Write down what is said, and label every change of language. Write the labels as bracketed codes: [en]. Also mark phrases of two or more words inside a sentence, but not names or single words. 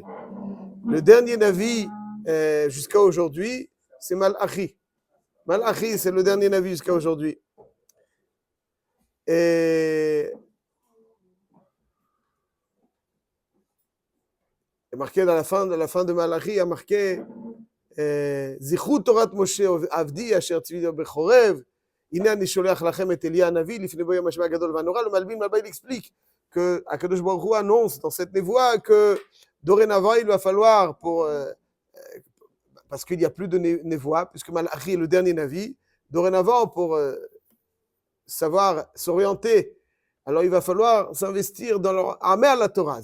[fr] Le dernier Navi jusqu'à aujourd'hui, c'est Malachi. Malachi, c'est le dernier Navi jusqu'à aujourd'hui. Et il y a marqué dans la fin de Malachi, il y a marqué [he] זכרו תורת משה עבדי אשר צויתי בחורב. הנה אנכי שולח לכם את אליה הנביא לפני בוא יום השם הגדול והנורא. [fr] Le Malbim là-bas il explique que [he] הקדוש ברוך הוא [fr] annonce dans cette névoie que dorénavant il va falloir parce qu'il n'y a plus de névoie puisque Malachi est le dernier Navi, dorénavant pour savoir s'orienter, alors il va falloir s'investir dans leur Amer la Torah.